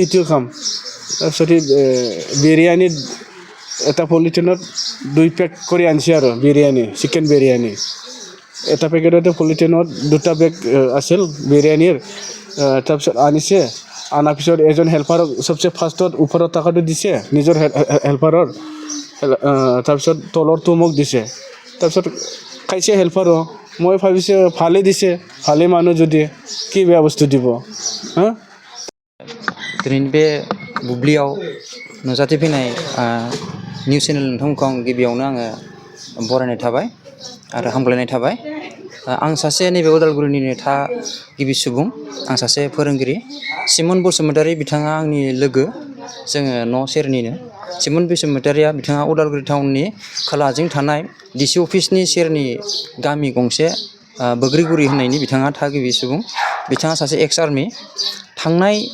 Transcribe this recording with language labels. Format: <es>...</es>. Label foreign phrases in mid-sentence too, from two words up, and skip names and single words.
<as>সেইটোও খাম তাৰপিছত বিৰিয়ানী এটা পলিথিনত 2 পেক কৰি আনিছে আৰু বিৰিয়ানী চিকেন বিৰিয়ানী এটা পেকেটতে পলিথিনত 2টা বেগ আছিল বিৰিয়ানীৰ তাৰপিছত আনিছে আনাৰ পিছত এজন হেল্পাৰক চবচে ফাৰ্ষ্টত ওপৰত টকাটো দিছে নিজৰ হেল্পাৰৰ তাৰপিছত তলৰটো মোক দিছে তাৰপিছত খাইছে হেল্পাৰো মই ভাবিছোঁ ভালেই দিছে ভালে মানুহ যদি কি বেয়া বস্তু দিব হা</as> <brx>दिनैनि बे बुब्लियाव नुजाथि फैनाय</brx> <en>news channel</en> <brx>नोंथांमोनखौ आं गिबियावनो आङो बरायनाय थाबाय आरो हामग्लायनाय थाबाय आं सासे नैबे उदालगुरिनिनो गिबि सुबुं आं सासे फोरोंगिरि सिमन बसुमतारी बिथाङा आंनि लोगो जोङो न' सेरनिनो सिमन बसुमतारिया बिथाङा उदालगुरि टाउननि खोलाजों थानाय DC अफिसनि सेरनि गामि गंसे बोग्रिगुरि होननायनि बिथाङा थागिबि सुबुं बिथाङा सासे</brx> <en>ex army</en> <brx>थांनाय</brx>